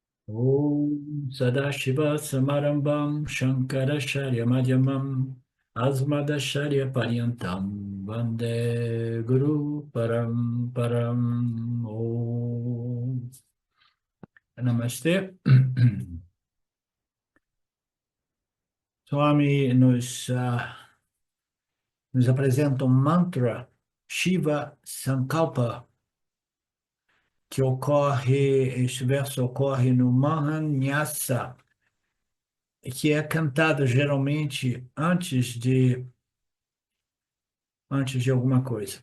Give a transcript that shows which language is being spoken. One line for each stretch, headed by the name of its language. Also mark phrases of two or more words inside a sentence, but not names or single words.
Sanskrit: ॐ सदाशिव समारम्भां शङ्कराचार्य मध्यमाम् अस्मदाचार्य पर्यन्तां वन्दे गुरु परम् ॐ नमस्ते.
Portuguese: Swami nos apresenta um mantra
Sanskrit: शिव सङ्कल्प,
Portuguese: que ocorre, este verso ocorre no Mahanyasa, que é cantado geralmente antes de alguma coisa.